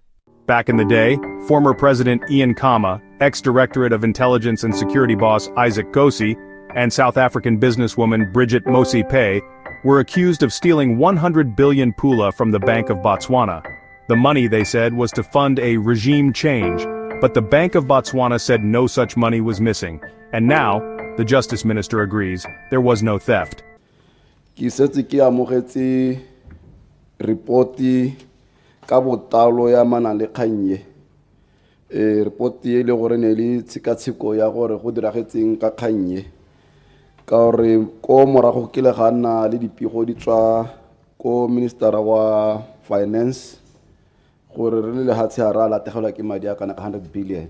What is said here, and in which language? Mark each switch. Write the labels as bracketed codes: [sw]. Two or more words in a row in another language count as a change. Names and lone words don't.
[en] Back in the day, former President Ian Khama, ex-Directorate of Intelligence and Security boss Isaac Gosi, and South African businesswoman Bridget Mosipe were accused of stealing 100 billion Pula from the Bank of Botswana. The money, they said, was to fund a regime change, but the Bank of Botswana said no such money was missing. And now, the Justice Minister agrees, there was no theft. [tn] Ki setse ke amogetse reporti ka botalo ya manang le kgannye. Reporti le gore ne le tshekatsheko ya gore go diragetseng ka kgannye. Ka gore ko morago ke le gana le dipego di tswa ko minister wa finance gore re le hatse ara la tegela ke madi a kana ka 100 billion.